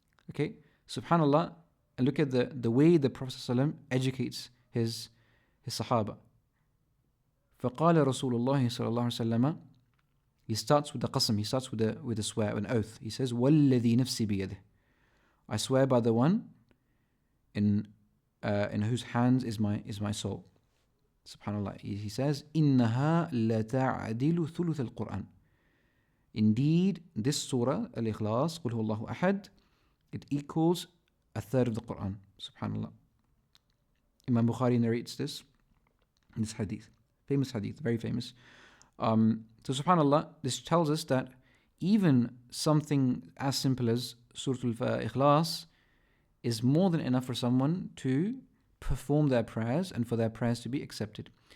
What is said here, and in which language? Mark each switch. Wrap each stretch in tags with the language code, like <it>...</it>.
<en>Okay, subhanallah, and look at the way the Prophet ﷺ educates his Sahaba.</en> <ar>فقال رسول الله صلى الله عليه وسلم,</ar> <en>he starts with the qasam, he starts with a swear, an oath. He says,</en> <ar>وَالَّذِي نَفْسِي بِيَدِهِ,</ar> <en>I swear by the one in whose hands is my soul. Subhanallah. He says,</en> <ar>إِنَّهَا لَتَعْدِلُ ثُلُثَ الْقُرْآنِ.</ar> <en>Indeed, this surah, Al-Ikhlas,</en> <ar>قُلْ هُوَ اللَّهُ أَحَدٌ,</ar> <en>it equals a third of the Quran. Subhanallah. Imam Bukhari narrates this hadith. Famous hadith, very famous. So subhanallah, this tells us that even something as simple as Surah Al-Ikhlas is more than enough for someone to perform their prayers and for their prayers to be accepted.</en>